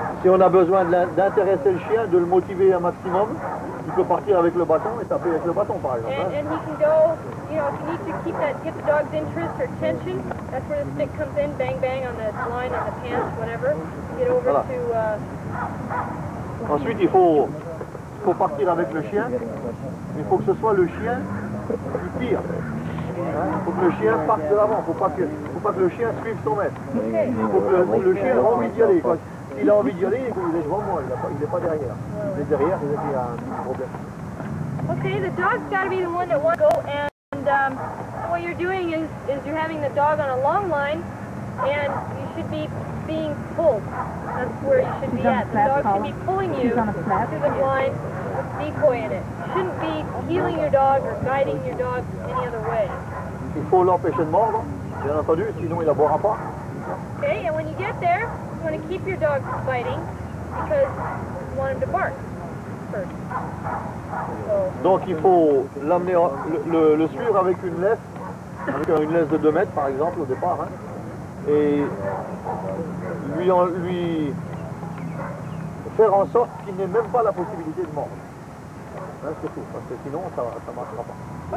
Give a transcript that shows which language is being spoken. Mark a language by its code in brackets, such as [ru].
[fr] Si on a besoin d'intéresser le chien, de le motiver un maximum, il peut partir avec le bâton et taper avec le bâton, par exemple. [en] And he can go, you know, if you need to get the dog's interest or attention, that's where the stick comes in, bang bang on the line, on the pants, whatever. Get over [fr] Voilà. [en] to... [fr] Ensuite, il faut partir avec le chien. Il faut que ce soit le chien qui tire. Il faut que le chien parte de l'avant. Il ne faut pas que le chien suive son maître. [en] Okay. [fr] Il faut que le chien ait envie d'y aller. S'il a envie d'y aller, il est devant moi. Il n'est pas derrière. Il est derrière, il y a un petit problème. [en] Okay, the dog's got to be the one that wants to go, and what you're doing is you're having the dog on a long line, and you should be being pulled. That's where you should be at. The dog should be pulling you to the blind with decoy in it. You shouldn't be heeling your dog or guiding your dog any other way. [fr] Il faut l'empêcher de mordre, bien entendu, sinon il n'aboiera pas. [en] Okay, and when you get there, you want to keep your dog biting because you want him to bark first. So, [fr] Donc il faut l'amener, le suivre avec une laisse de 2 mètres par exemple au départ, hein, et lui faire en sorte qu'il n'ait même pas la possibilité de mordre. Hein, c'est tout, parce que sinon ça ne marchera pas.